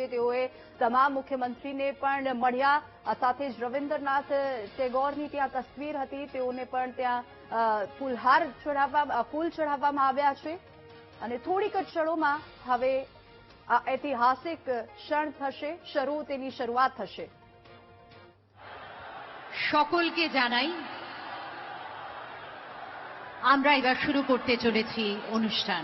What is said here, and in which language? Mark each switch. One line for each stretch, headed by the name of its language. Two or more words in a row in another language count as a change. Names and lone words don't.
Gujarati: તેઓએ તમામ મુખ્યમંત્રીને પણ મળ્યા. આ સાથે જ રવિન્દ્રનાથ ટેગોરની ત્યાં તસવીર હતી, તેઓને પણ ત્યાં ફૂલ ચઢાવવામાં આવ્યા છે અને થોડીક જ ક્ષણોમાં હવે આ ઐતિહાસિક ક્ષણ થશે શરૂ, તેની શરૂઆત થશે.
Bangla: সকলকে জানাই আমরা এবার শুরু করতে চলেছি অনুষ্ঠান.